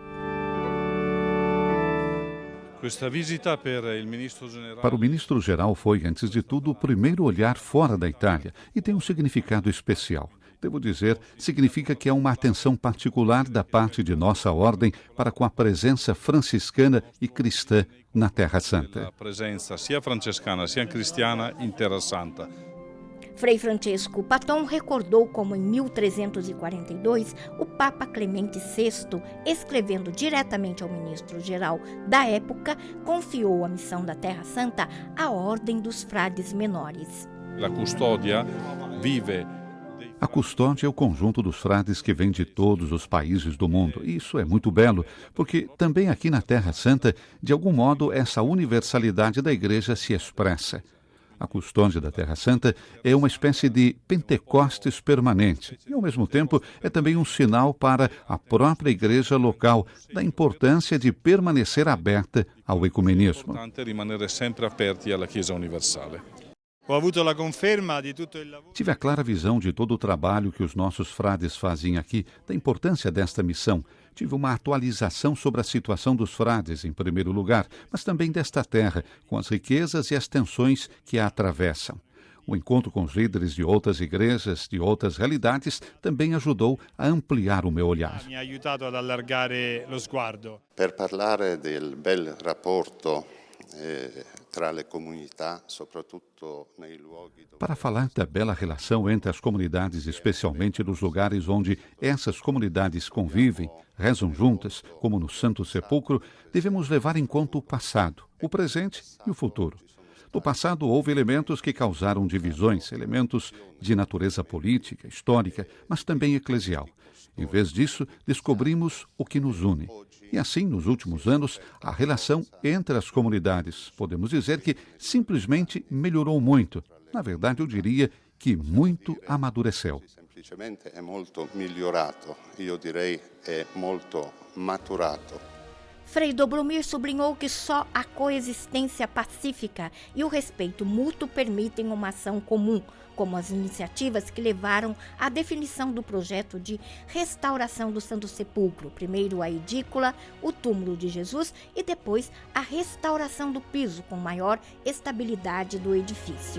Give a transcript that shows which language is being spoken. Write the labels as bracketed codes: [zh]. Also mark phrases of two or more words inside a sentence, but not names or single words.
[pt] Para o ministro-geral foi, antes de tudo, o primeiro olhar fora da Itália e tem um significado especial. Devo dizer, significa que há uma atenção particular da parte de nossa ordem para com a presença franciscana e cristã na Terra Santa. A presença [it] sia francescana sia cristiana [pt] em Terra Santa. Frei Francesco Paton recordou como em 1342 o Papa Clemente VI, escrevendo diretamente ao ministro-geral da época, confiou a missão da Terra Santa à Ordem dos Frades Menores. A custódia vive. A custódia é o conjunto dos frades que vem de todos os países do mundo. E isso é muito belo, porque também aqui na Terra Santa, de algum modo, essa universalidade da Igreja se expressa. A custódia da Terra Santa é uma espécie de Pentecostes permanente e, ao mesmo tempo, é também um sinal para a própria Igreja local da importância de permanecer aberta ao ecumenismo. [it] É importante rimanere sempre aperti alla Chiesa universale. [pt] Tive a clara visão de todo o trabalho que os nossos frades fazem aqui, da importância desta missão. Tive uma atualização sobre a situação dos frades, em primeiro lugar, mas também desta terra, com as riquezas e as tensões que a atravessam. O encontro com os líderes de outras igrejas, de outras realidades, também ajudou a ampliar o meu olhar. [it] Per parlare del bel rapporto tra le comunità, soprattutto nei luoghi dove... [pt] Para falar da bela relação entre as comunidades, especialmente nos lugares onde essas comunidades convivem, rezam juntas, como no Santo Sepulcro, devemos levar em conta o passado, o presente e o futuro. No passado, houve elementos que causaram divisões, elementos de natureza política, histórica, mas também eclesial. Em vez disso, descobrimos o que nos une. E assim, nos últimos anos, a relação entre as comunidades, podemos dizer que simplesmente melhorou muito. Na verdade, eu diria que muito amadureceu. [it] Semplicemente è molto migliorato, io direi è molto maturato. [pt] Frei Dobromir sublinhou que só a coexistência pacífica e o respeito mútuo permitem uma ação comum, como as iniciativas que levaram à definição do projeto de restauração do Santo Sepulcro, primeiro a edícula, o túmulo de Jesus e depois a restauração do piso com maior estabilidade do edifício.